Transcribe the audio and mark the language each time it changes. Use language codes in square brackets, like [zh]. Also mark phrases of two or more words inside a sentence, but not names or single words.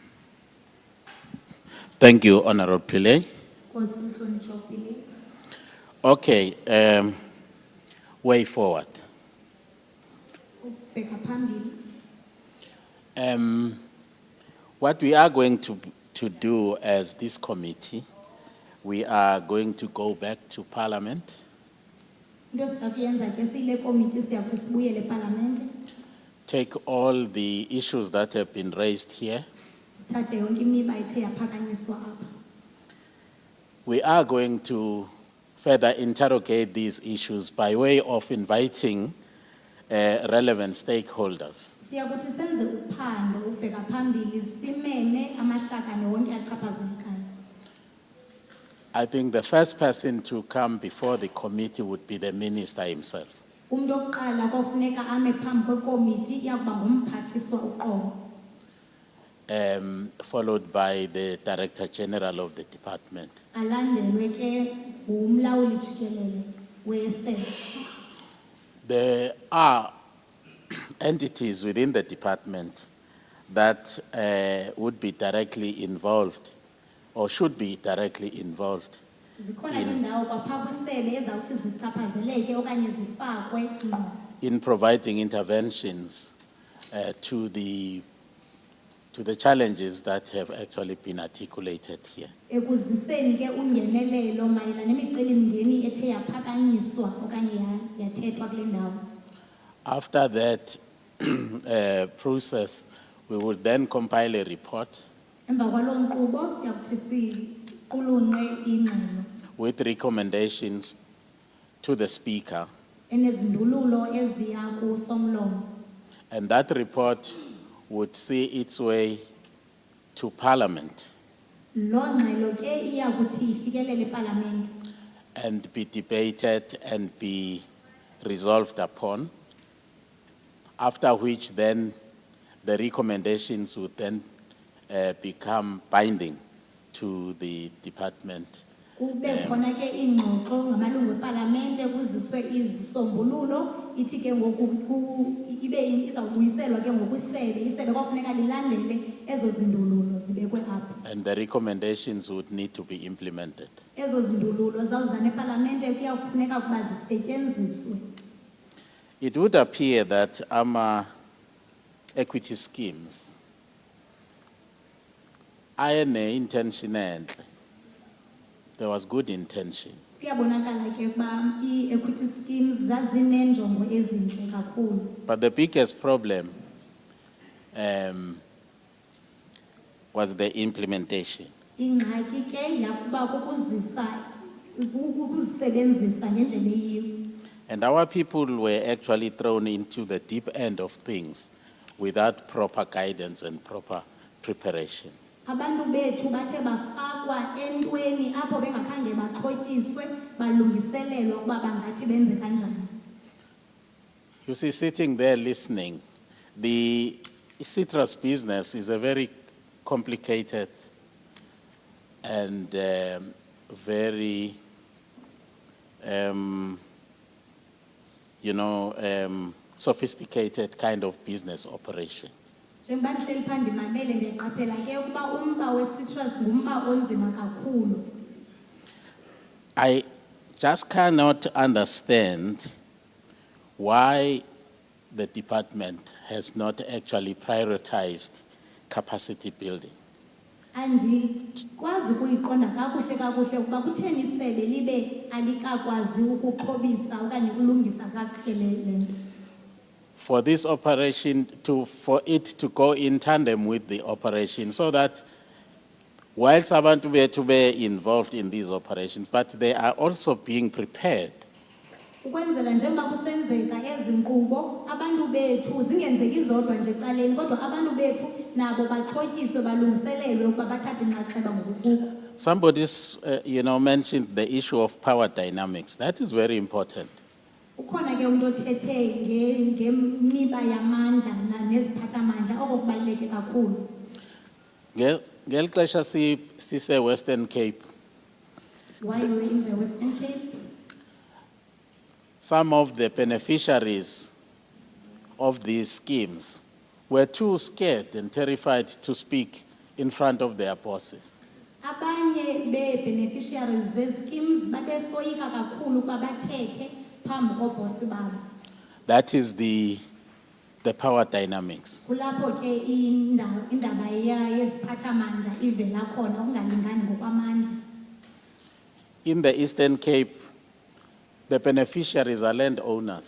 [en] Thank you, Honorable Pillay. Okay, way forward. [xh] Ubheka phambili. [en] What we are going to do as this committee, we are going to go back to Parliament [xh] Into esizakuyenza ke siyile committee siyakuthi sibuyele eParlamente. [en] take all the issues that have been raised here. [xh] Sithathe yonke imiba ethe yaphakanyiswa apha. [en] We are going to further interrogate these issues by way of inviting relevant stakeholders. [xh] Siyakuthi senze uphando ubheka phambili simeme amahlakane wonke achaphazelekayo. [en] I think the first person to come before the committee would be the minister himself. [xh] Umuntu oqala kofuneka ame phambi kwekomiti yakuba ngumphathiswa uqobo. [en] Followed by the Director General of the department. [xh] Alandelwe ke umlawuli jikelele wesebe. [en] There are entities within the department that would be directly involved or should be directly involved [xh] Zikhona indawo kwapha kwisebe ezawuthi zichaphazeleke okanye zifakwe ngqo. [en] in providing interventions to the challenges that have actually been articulated here. [xh] Ekuziseni ke ungenelelo mayela nemicelimngeni ethe yaphakanyiswa okanye yathethwa kule ndawo. [en] After that process, we will then compile a report [xh] Emva kwalo nkqubo siyakuthi siqulunqe ingxelo [en] with recommendations to the Speaker, [xh] enezindululo eziya kusomlomo. [en] and that report would see its way to Parliament [xh] Lo ngxelo ke iya kuthi ifikelele eParlamente [en] and be debated and be resolved upon, after which then the recommendations would then become binding to the department. [xh] kube khona ke ingxoxo ngamalungu eParlamente kuziswe izisombululo ithi ke ngoku ibe izawubuyiselwa ke ngokwisebe isebe kwafuneka lilandele ezo zindululo zibekwe apha. [en] And the recommendations would need to be implemented. [xh] Ezo zindululo zawuzana eParlamente kuya kufuneka ukuba zisetyenziswe. [en] It would appear that equity schemes are intention entle. There was good intention. [xh] Kuyabonakala ke ba [en] i-equity schemes [xh] zazinenjongo ezintle kakhulu. [en] But the biggest problem was the implementation. [xh] Ingxaki ke yakuba ukuzisebenzisa ngendlela eyiyo. [en] And our people were actually thrown into the deep end of things without proper guidance and proper preparation. [xh] Abantu bethu bathe bafakwa entweni apho bengakhange baxhotyiswe balungiselelwa ukuba bangathi benze kanjani. [en] You see, sitting there listening, the citrus business is a very complicated and very, sophisticated kind of business operation. [xh] Njengoba ndihleli phaa ndimamele ndiqaphela ke ukuba umba we-citrus ngumba onzima kakhulu. [en] I just cannot understand why the department has not actually prioritized capacity building. [xh] Andikwazi ukuyiqonda kakuhle ukuba kutheni isebe libe alikakwazi ukuxhobisa okanye ukulungisa kakuhle le nto. [en] For this operation for it to go in tandem with the operation, so that whilst [xh] abantu bethu be [en] involved in these operations, but they are also being prepared. [xh] Ukwenzela njengoba kusenzeka ezi nkqubo abantu bethu zingenzeki zodwa nje ecaleni kodwa abantu bethu nabo baxhotyiswe balungiselelwe ukuba bathathe inxaxheba ngokukuko. [en] Somebody mentioned the issue of power dynamics. That is very important. [xh] Ukhona ke umuntu othethe ngemiba yamandla neziphathamandla okubaluleke kakhulu. Ngeli xesha sise Western Cape. [en] Why you were in the Western Cape? Some of the beneficiaries of these schemes were too scared and terrified to speak in front of their bosses. [xh] abanye be-beneficiaries ze-schemes babesoyika kakhulu ukuba bathethe phambi koobhosi babo. [en] That is the power dynamics. [xh] Kulapho ke indaba yeziphathamandla ivela khona ukungalingani ngokwamandla. [en] In the Eastern Cape, the beneficiaries are landowners.